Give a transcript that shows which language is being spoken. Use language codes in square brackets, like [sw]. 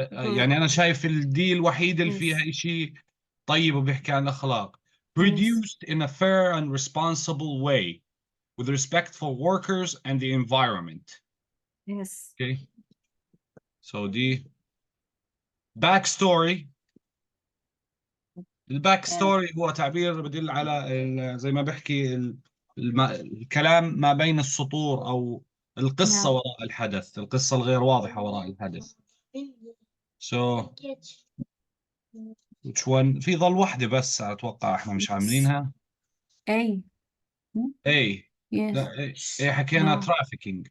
[ar] يعني أنا شايف الدي الوحيدة اللي فيها إشي طيب وبيحكي عن الأخلاق. [en] Produced in a fair and responsible way with respect for workers and the environment. Yes. Okay. So D. Backstory. [ar] الباك ستوري هو تعبير بدل على زي ما بحكي الكلام ما بين السطور أو القصة وراء الحدث، القصة الغير واضحة وراء الحدث. [en] So which one؟ [ar] في ظل واحدة بس أتوقع إحنا مش عاملينها. [en] A. Yes. [ar] لا A حكينا trafficking.